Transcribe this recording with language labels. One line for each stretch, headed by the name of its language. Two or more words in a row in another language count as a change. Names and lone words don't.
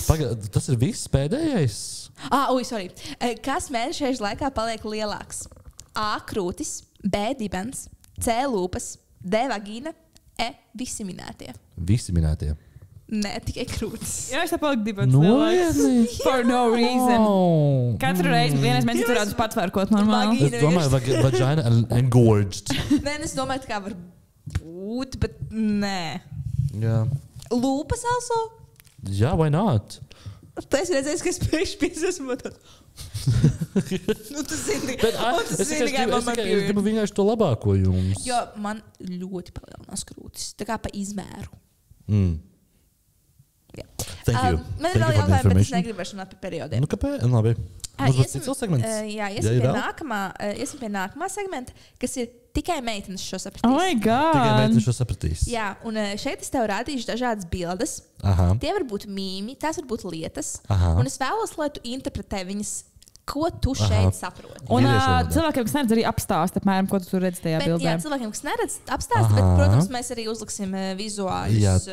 Latvian: Tas ir viss pēdējais? Sorry. Kas mēnešēžu laikā paliek lielāks? A. Krūtis, B. Dibens, C. Lūpas, D. Vagīna, E. Visi minētie. Visi minētie. Nē, tikai krūtis. Jā, es paliku dibens lielāks.
English: For no reason.
Latvian: Katru reizi vienreiz mēs turētu patvērkot normāli. Es domāju,
English: vagina engorged.
Latvian: Nē, es domāju, tā kā var būt, bet nē. Jā. Lūpas also? Jā,
English: why not?
Latvian: Tā es redzēju, ka es pēkšņi piesasmu tāds. Tu zini, es gribu vienkārši to labāko jums. Jo man ļoti palielinās krūtis. Tā kā pa izmēru.
English: Thank you.
Latvian: Man ir vēl jautājumi, bet es negribu vairs runāt par periodiem. Kāpēc? Labi. Iesim pie nākamā segmenta, kas ir tikai meitenes šo sapratīs.
English: Oh my God!
Latvian: Tikai meitenes šo sapratīs. Jā, un šeit es tev rādīšu dažādas bildes. Tie var būt mīmi, tās var būt lietas. Un es vēlos, lai tu interpretē viņas, ko tu šeit saproti. Un cilvēkiem, kas neredz, arī apstāst, apmēram, ko tu redzi tajā bildē. Jā, cilvēkiem, kas neredz, apstāst, bet, protams, mēs arī uzliksim vizuāļus.